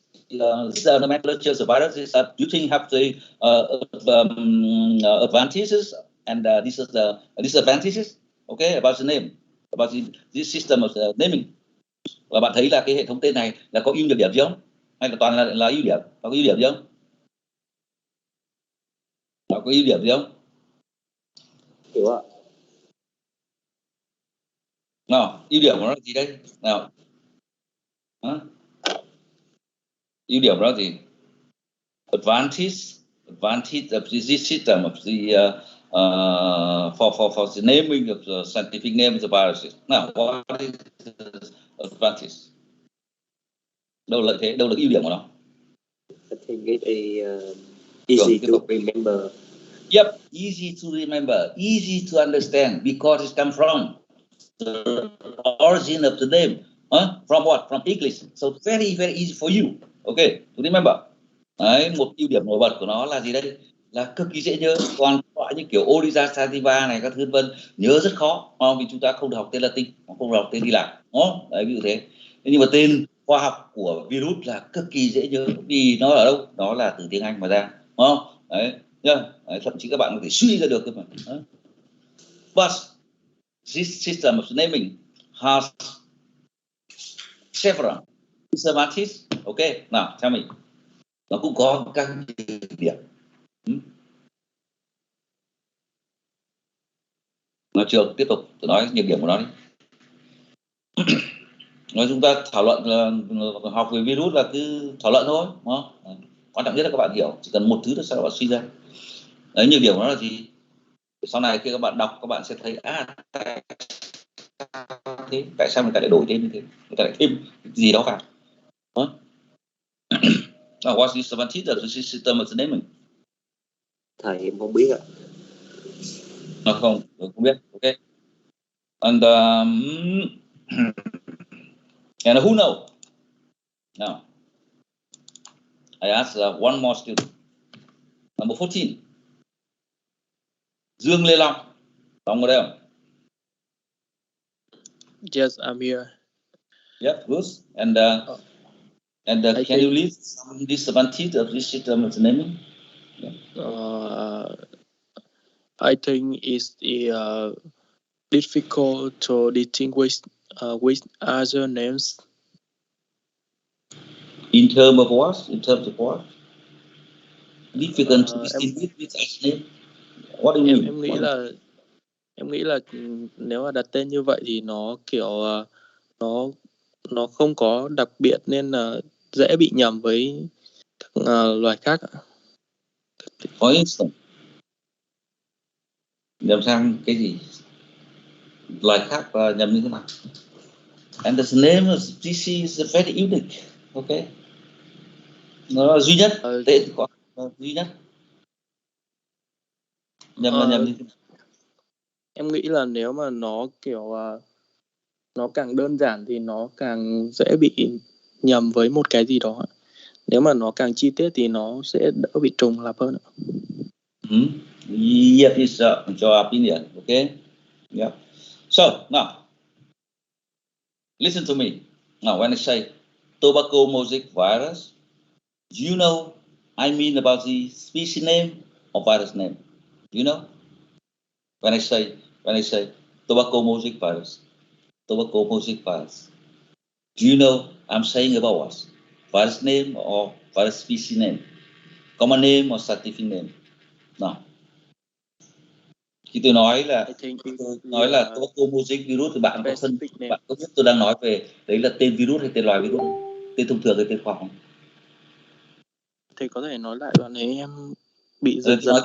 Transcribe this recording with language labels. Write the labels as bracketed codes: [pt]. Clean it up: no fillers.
[en] The nomenclature of the virus is that you think have the advantages and disadvantages. Okay, about the name, about this system of the naming. [vi] Và bạn thấy là cái hệ thống tên này là có ưu nhược điểm gì không? Hay là toàn là ưu điểm? Có ưu điểm gì không? Có ưu điểm gì không? Hiểu ạ. Nào, ưu điểm của nó là gì đây? Nào. Ưu điểm đó gì? [en] Advantage of this system of the for the naming of the scientific name of the viruses. Now, what is the advantage? Đâu là lợi thế, đâu là ưu điểm của nó? I think it is easy to remember. Yep, easy to remember, easy to understand, because it comes from the origin of the name. From what? From English. So very, very easy for you. Okay, to remember. [vi] Đấy, một ưu điểm nổi bật của nó là gì đây? Là cực kỳ dễ nhớ. Còn loại như kiểu Orisa sativa này các thứ vân nhớ rất khó, vì chúng ta không được học tên Latin, không được học tên Hy Lạp. Đấy, ví dụ thế. Nhưng mà tên khoa học của virus là cực kỳ dễ nhớ, vì nó ở đâu? Nó là từ tiếng Anh mà ra, đấy, đấy, thậm chí các bạn có thể suy ra được cơ mà. [en] But this system of naming has several disadvantages. [vi] Okay, nào, theo mình, nó cũng có các điểm. Nói trường tiếp tục, tôi nói nhược điểm của nó đi. Nói chúng ta thảo luận học về virus là cứ thảo luận thôi, đúng không? Quan trọng nhất là các bạn hiểu, chỉ cần một thứ là sao các bạn suy ra. Đấy, nhược điểm của nó là gì? Sau này khi các bạn đọc, các bạn sẽ thấy tại sao người ta lại đổi tên như thế, người ta lại thêm gì đó vào. [en] What's the disadvantage of the system of the naming? [vi] Thầy em không biết ạ. Nó không biết. [en] Okay. And and who knows? Now, I ask one more student. Number 14. [vi] Dương Lê Long. Long ở đây không? [en] Yes, I'm here. Yep, good. And can you list some disadvantage of this system of naming? Yeah. I think it's difficult to distinguish with other names. In terms of what? In terms of what? Difficult to distinguish with other name. What do you mean? [vi] Em nghĩ là nếu mà đặt tên như vậy thì nó kiểu nó không có đặc biệt nên là dễ bị nhầm với các loài khác. [en] For instance, [vi] nhầm sang cái gì? Loài khác nhầm như thế nào? [en] And the name of species is very unique. Okay. [vi] Nó là duy nhất, tên có duy nhất. Nhầm là nhầm như thế nào? Em nghĩ là nếu mà nó kiểu nó càng đơn giản thì nó càng dễ bị nhầm với một cái gì đó. Nếu mà nó càng chi tiết thì nó sẽ đỡ bị trùng lặp hơn. [en] Yes, is your opinion. Okay. Yeah. So now, listen to me. Now, when I say tobacco mosaic virus, you know I mean about the species name or virus name. You know, when I say tobacco mosaic virus, do you know I'm saying about what? Virus name or virus species name? Common name or scientific name? [vi] Nào, khi tôi nói là tobacco mosaic virus thì bạn có biết tôi đang nói về đấy là tên virus hay tên loài virus không? Tên thông thường hay tên khoa học không? Thầy có thể nói lại đoạn này, em bị giật.